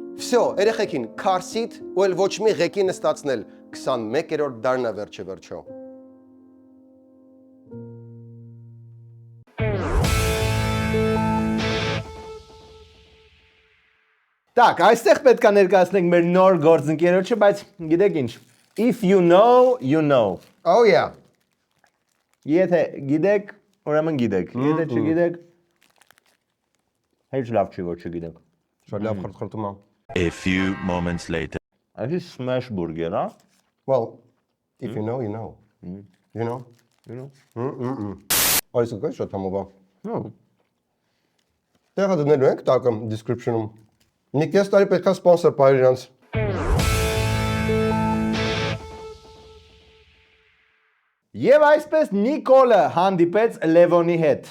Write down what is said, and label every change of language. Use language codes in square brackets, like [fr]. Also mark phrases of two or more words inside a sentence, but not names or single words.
[hy] Всё, երեխեքին քարսիտ ու էլ ոչ մի ղեկի նստացնել 21-րդ դարն է վերջիվերջո։ Так, այստեղ պետք է ներկայացնենք մեր նոր գործընկերոջը, բայց գիտեք ինչ, [en] if you know, you know։ Oh yeah։ [hy] Եթե գիտեք, ուրեմն գիտեք, եթե չգիտեք, հեչ լավ չի, որ չգիտեք։ Շատ լավ խրթխրթում է։ [en] A few moments later. [hy] Այս [en] smash burger, [hy] հա? [en] Well, if you know, you know։ You know։ You know։ [hy] Այս կա շատ համովա։ Տեղը դնելու ենք տակը description-ում։ Մի կես տարի պետքա սպոնսոր բայր իրանց։ Եվ այսպես Նիկոլը հանդիպեց Լևոնի հետ։